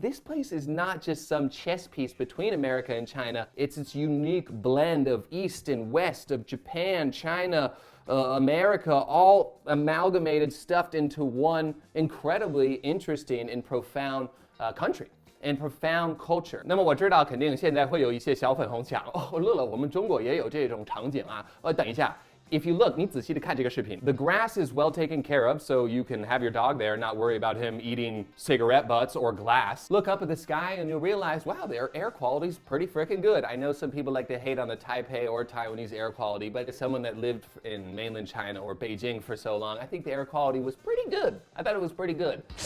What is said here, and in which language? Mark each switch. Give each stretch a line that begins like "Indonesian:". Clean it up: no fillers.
English: This place is not just some chess piece between America and China. It's this unique blend of East and West, of Japan, China, America, all amalgamated, stuffed into one incredibly interesting and profound country and profound culture.
Chinese: 那么我知道肯定现在会有一些小粉红抢哦，乐乐，我们中国也有这种场景啊。等一下。
English: If you look, 你仔细地看这个视频, the grass is well taken care of, so you can have your dog there, not worry about him eating cigarette butts or glass. Look up at the sky and you'll realize, wow, their air quality is pretty freaking good. I know some people like to hate on the Taipei or Taiwanese air quality, but as someone that lived in mainland China or Beijing for so long, I think the air quality was pretty good. I thought it was pretty good.